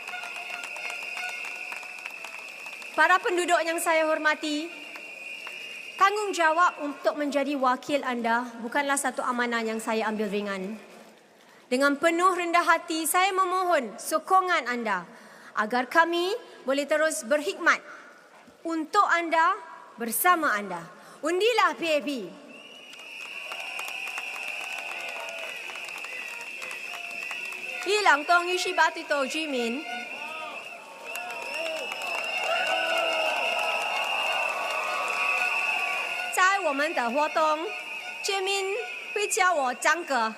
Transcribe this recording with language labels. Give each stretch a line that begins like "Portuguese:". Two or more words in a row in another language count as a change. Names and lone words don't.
Malay: Para penduduk yang saya hormati, tanggungjawab untuk menjadi wakil anda bukanlah satu amanah yang saya ambil ringan. Dengan penuh rendah hati, saya memohon sokongan anda agar kami boleh terus berkhidmat untuk anda, bersama anda. Undilah PAP.
Chinese: 裕廊东178对头居民，在我们的活动，居民会叫我张哥。